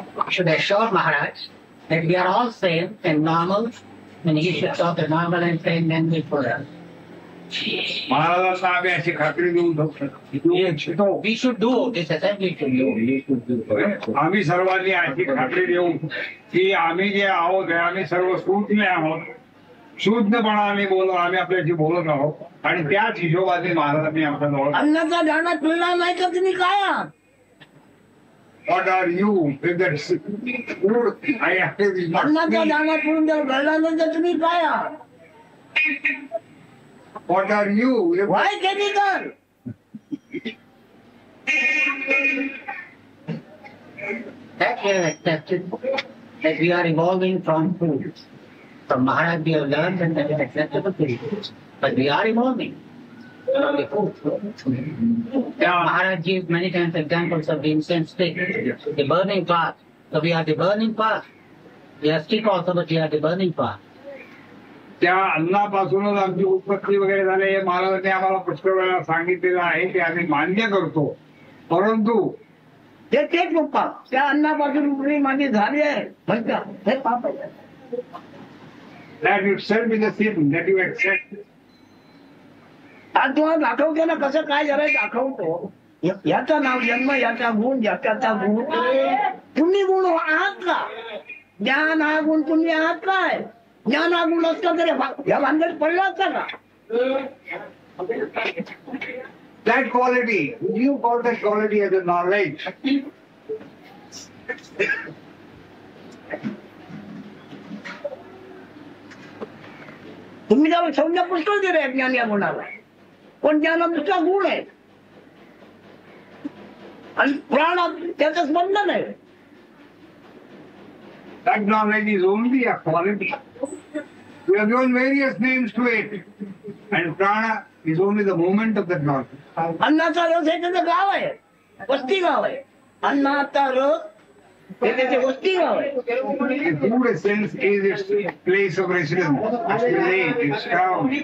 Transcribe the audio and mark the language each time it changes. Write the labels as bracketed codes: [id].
[en] Should assure Maharaj that we are all sane and normal, and he should talk a normal and sane language for us. [mr] महाराजांना आम्ही अशी खात्री देऊ इच्छितो. [en] We should do this assembly should do. [mr] आम्ही सर्वांनी अशी खात्री देऊ की आम्ही जे आहोत आम्ही सर्व सूज्ञ आहोत, सूज्ञपणाने आम्ही आपल्याशी बोलत आहोत आणि त्याच हिशोबाने महाराजांनी आपल्या जवळ अन्नाचा दाणा पिळला नाही तर तुम्ही काय आहात? [en] What are you with that food? I have [mr] अन्नाचा दाणा पिळून जर घडला नाही तर तुम्ही काय आहात? [en] What are you? Why chemical? That we have accepted, that we are evolving from food. From Maharaj we have learned and that is acceptable to you. But we are evolving from the food. Maharaj gives many times examples of the incense stick, the burning path. So we are the burning path. We are stick also, but we are the burning path. [mr] त्या अन्नापासूनच आमची उत्पत्ती वगैरे झाली हे महाराजांनी आम्हाला पुष्कळ वेळा सांगितलेलं आहे ते आम्ही मान्य करतो, परंतु तेच पप्पा त्या अन्नापासून तुम्ही माझी झाली आहे म्हणता हे पाप आहे. [en] that itself is a sin that you accept. [mr] आज तुम्हाला दाखवतो ना कसं काय झालंय दाखवतो. याचं नाव जन्म, याचा गुण, ज्याचा गुण. तुम्ही गुण आहात का? ज्ञान हा गुण तुम्ही आहात काय? ज्ञान हा गुण असता तरी या भानगडीत पडला असता का? [en] That quality, you call that quality as a knowledge. [mr] तुम्ही त्याला संज्ञा पुष्कळ दिले ज्ञान या गुणाला, पण ज्ञान दुसरा गुण आहे आणि प्राण त्याचं स्पंदन आहे. [en] That knowledge is only a quality. We have given various names to it, and prana is only the movement of that knowledge. [mr] अन्नाचा रस हे त्याचं गाव आहे, वस्ती गाव आहे. अन्नाचा रस हे त्याचे वस्ती गाव आहे. [en] The food essence is its place of residence, its village, its town.